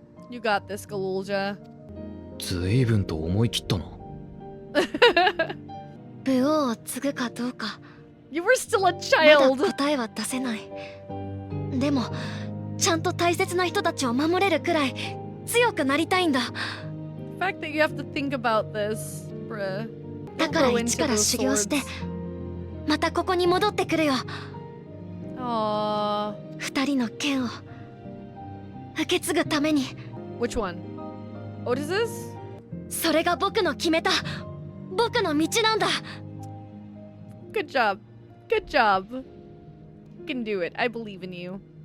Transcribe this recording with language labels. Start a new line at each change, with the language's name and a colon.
English: You got this, Galulja.
Japanese: 随分と思い切ったの。武王を継ぐかどうか
English: You were still a
Japanese: ま
English: child.
Japanese: だ答えは出せない。でもちゃんと大切な人たちを守れるくらい強くなりたいんだ。
English: The fact that you have to think about this, bruh.
Japanese: だから一から修行してまたここに戻ってくるよ。
English: Aww.
Japanese: 二人の剣を受け継ぐために。
English: Which one? Otis's?
Japanese: それが僕の決めた僕の道なんだ。
English: Good job. Good job. You can do it. I believe in you.